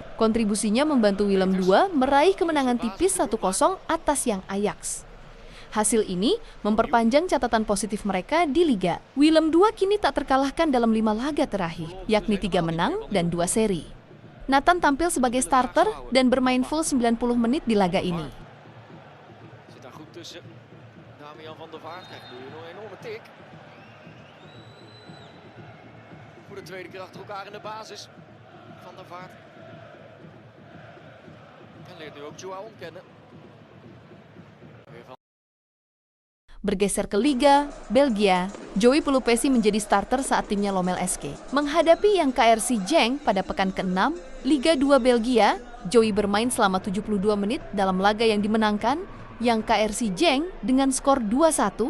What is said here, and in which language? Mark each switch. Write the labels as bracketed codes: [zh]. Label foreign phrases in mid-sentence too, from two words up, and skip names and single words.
[id] Kontribusinya membantu Willem II meraih kemenangan tipis 1-0 atas Young Ajax. Hasil ini memperpanjang catatan positif mereka di Liga. Willem II kini tak terkalahkan dalam 5 laga terakhir, yakni 3 menang dan 2 seri. Nathan tampil sebagai starter dan bermain full 90 menit di laga ini. [nl] Zit daar goed tussen. Damian van der Vaart krijgt nu een enorme tik. Voor de tweede keer achter elkaar in de basis. Van der Vaart. En leert nu ook Joao kennen. [id] Bergeser ke Liga Belgia, Joey Pelupesi menjadi starter saat timnya Lommel SK. Menghadapi yang KRC Genk pada pekan ke-6, Liga 2 Belgia, Joey bermain selama 72 menit dalam laga yang dimenangkan yang KRC Genk dengan skor 2-1.